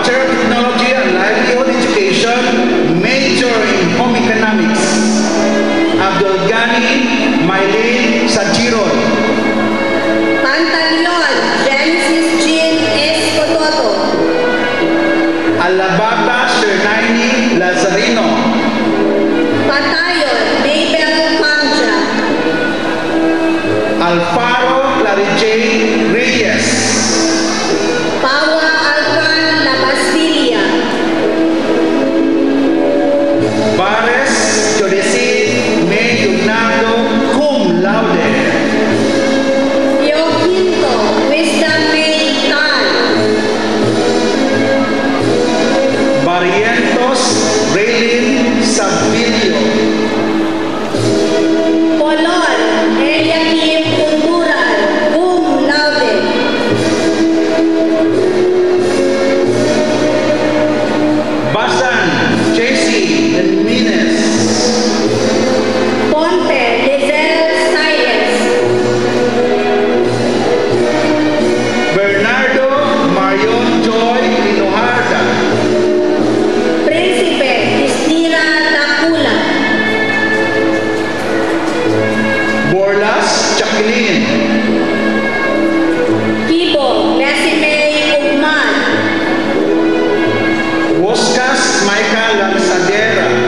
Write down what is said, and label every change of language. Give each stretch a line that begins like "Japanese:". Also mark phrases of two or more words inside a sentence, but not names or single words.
English: Technology and Livelihood Education, major in Home Economics, Abdul Ghani Maylin Sajiron. Pantaleon, Genesis Jean Escototo. Alabata Shernaini Lazarino. Patayon, Mabel Pamja. Alfaro Clarijay Reyes. Pawa Alcan La Bastilla. Bares Jodeci May Yunado
Latin: cum laude.
English: Pio Quinto, Wisdom May Tan. Barrientos Raylin Sabilio. Polon, Eliakim Unduran,
Latin: cum laude.
English: Basan JC Jimenez. Ponte, Lizel Science. Bernardo Marion Joy Linojarda. Príncipe, Cristina Takula. Borlas Jacqueline. Kibo, Nesime Ugman. Woskas Michael Lanzadera.